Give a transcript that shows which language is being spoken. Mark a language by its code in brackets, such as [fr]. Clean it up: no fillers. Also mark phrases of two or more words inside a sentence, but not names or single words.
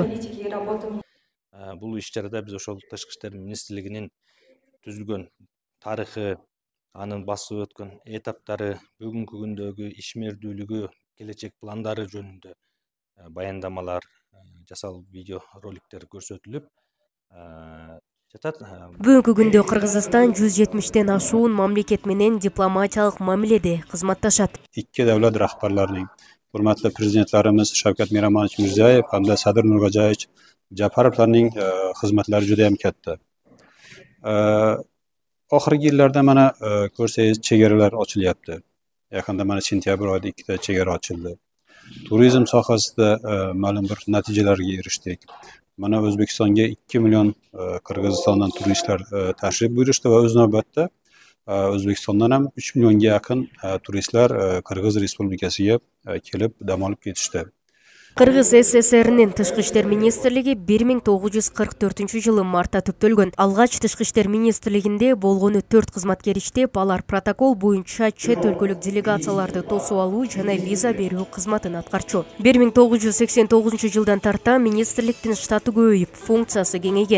[ky] Бул иш-чарада биз ошол Тышкы иштер министрлигинин түзүлгөн тарыхы, анын басып өткөн этаптары, бүгүнкү күндөгү ишмердүүлүгү, келечек пландары жөнүндө баяндамалар жасалып, видео роликтер көрсөтүлүп жатат. Бүгүнкү күндө Кыргызстан 170тен ашуун мамлекет менен дипломатиялык мамиледе кызматташат. [uz] Икки давлат рахбарларынын, урматтуу президенттерибиз Шавкат Миромонович Мирзиёев hamda Садыр Нуркожаевич Жапаровлардын кызматлары жуda ham katta. Oxirgi yillarda mana ko'rsangiz chegaralar ochilyapti. Yaqinda mana sentyabr oyida 2 ta chegara ochildi. Turizm sohasida ma'lum bir natijalarga erishdik. Mana O'zbekistonga 2 million Qirg'izistondan turistlar tashrif buyurishdi va o'z navbatda O'zbekistondan ham 3 millionga yaqin turistlar Qirg'iz Respublikasiga kelib dam olib ketishdi. [ky] Кыргыз СССРнин Тышкы иштер министрлиги 1944 мартта түптөлгөн. Алгач Тышкы иштер министрлигинде болгону 4 кызматкер иштеп, алар протокол боюнча чет өлкөлүк делегацияларды тосуп алуу жана виза берүү кызматын аткарчу. 1989 жылдан тарта министрликтин штаты көбөйүп, функциясы кеңейген.